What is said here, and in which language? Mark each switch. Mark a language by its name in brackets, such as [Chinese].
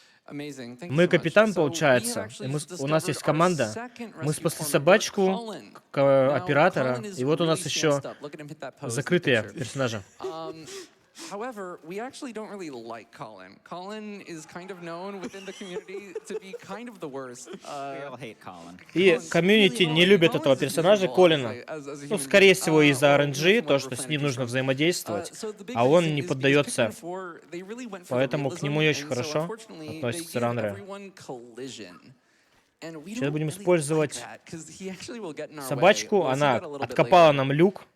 [Russian] Мы капитан, получается, и у нас есть команда. Мы спасли собачку, оператора, и вот у нас еще закрытые персонажи. [English] However, we actually don't really like Colin. Colin is kind of known within the community to be kind of the worst. We all hate Colin. [Russian] И комьюнити не любит этого персонажа, Колина. Ну, скорее всего, из-за RNG, то, что с ним нужно взаимодействовать, а он не поддается. Поэтому к нему не очень хорошо относятся раннеры. Сейчас будем использовать собачку, она откопала нам люк.